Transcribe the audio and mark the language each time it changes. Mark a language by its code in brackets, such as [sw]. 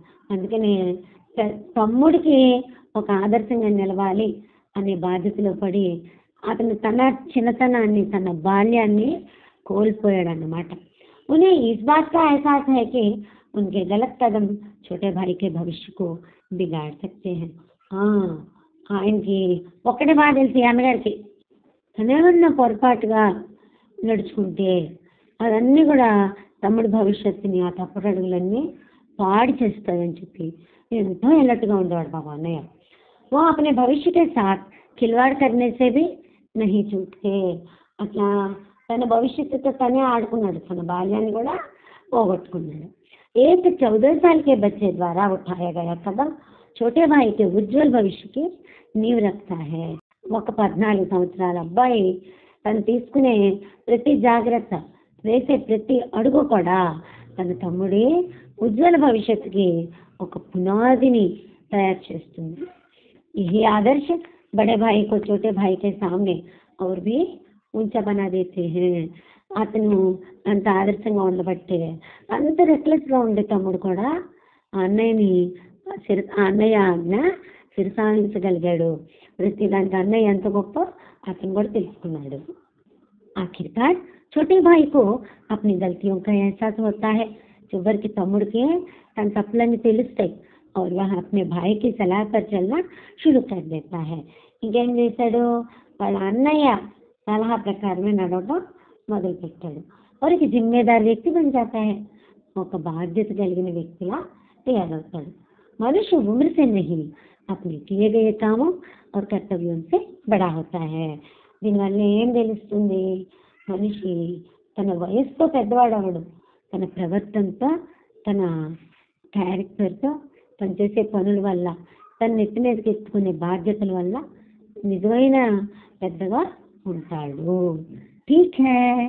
[te] అందుకనే తమ్ముడికి ఒక ఆదర్శంగా నిలవాలి అనే బాధ్యతలో పడి అతను తన చిన్నతనాన్ని తన బాల్యాన్ని కోల్పోయాడు అన్నమాట. [hi] उन्हें इस बात का एहसास है कि उनके गलत कदम छोटे भाई के भविष्य को बिगाड़ सकते हैं. [te] ఆయనకి ఒక్కటే బాగా తెలిసి అన్నగారికి తనేమన్నా పొరపాటుగా నడుచుకుంటే అవన్నీ కూడా తమ్ముడి భవిష్యత్తుని ఆ తప్పుడు అడుగులన్నీ పాడు చేస్తాయని చెప్పి ఎంతో ఎల్లట్టుగా ఉండేవాడు బాబా అన్నయ్య. [hi] वो अपने भविष्य के साथ खिलवाड़ करने से भी नहीं चूकते. [te] అట్లా తన భవిష్యత్తుతో తనే ఆడుకున్నాడు, తన బాల్యాన్ని కూడా పోగొట్టుకున్నాడు. [hi] एक 14 साल के बच्चे द्वारा उठाया गया कदम छोटे भाई के उज्जवल भविष्य की नींव रखता है. [te] ఒక 14 సంవత్సరాల అబ్బాయి తను తీసుకునే ప్రతి జాగ్రత్త, వేసే ప్రతి అడుగు కూడా తన తమ్ముడి ఉజ్వల భవిష్యత్తుకి ఒక పునాదిని తయారు చేస్తుంది. [hi] यही आदर्श बड़े भाई को छोटे भाई के सामने और भी ऊंचा बना देते हैं. [te] అతను అంత ఆదర్శంగా ఉండబట్టే అంత రెక్లెస్గా ఉండే తమ్ముడు కూడా అన్నయ్యని అన్నయ్య ఆజ్ఞ శిరసాలించగలిగాడు. ప్రతి దానికి అన్నయ్య ఎంత గొప్ప అతను కూడా తెలుసుకున్నాడు. [hi] आखिरकार छोटे भाई को अपनी गलतियों का एहसास होता है. [te] చివరికి తమ్ముడికి తన తప్పులన్నీ తెలుస్తాయి. [hi] और वह अपने भाई की सलाह पर चलना शुरू कर देता है. [te] ఇంకేం చేశాడు, వాళ్ళ అన్నయ్య సలహా ప్రకారమే నడవడం మొదలు పెట్టాడు. [hi] और एक जिम्मेदार व्यक्ति बन जाता है. [te] ఒక బాధ్యత కలిగిన వ్యక్తిలా తయారవుతాడు. [hi] मनुष्य उम्र से नहीं अपने किए गए कामों और कर्तव्यों से बड़ा होता है. [te] దీనివల్ల ఏం తెలుస్తుంది, మనిషి తన వయసుతో పెద్దవాడవడు, తన ప్రవర్తనతో, తన క్యారెక్టర్తో, తను చేసే పనుల వల్ల, తన నెత్తి మీదకి ఎత్తుకునే బాధ్యతల వల్ల నిజమైన పెద్దగా ఉంటాడు. [hi] ఠీక్ హై.